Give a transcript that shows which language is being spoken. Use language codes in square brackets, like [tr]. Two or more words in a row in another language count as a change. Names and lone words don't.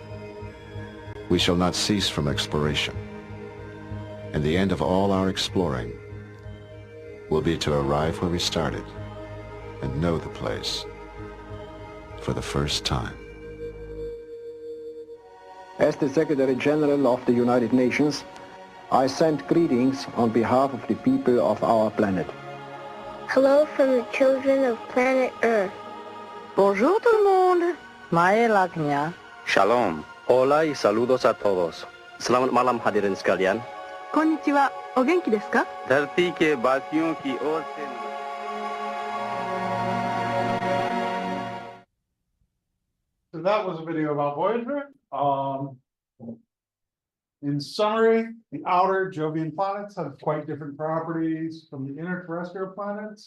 [en] We shall not cease from exploration, and the end of all our exploring will be to arrive where we started and know the place for the first time. As the Secretary General of the United Nations, I send greetings on behalf of the people of our planet. Hello from the children of planet Earth. [fr] Bonjour tout le monde. Maelaknya. [es] Shalom. Hola y saludos a todos. [id] Selamat malam hadirin sekalian. [ja] こんにちは。お元気ですか? [hi] धरती के वासियों की ओर से [en] So that was a video about Voyager. In summary, the outer Jovian planets have quite different properties from the inner terrestrial planets.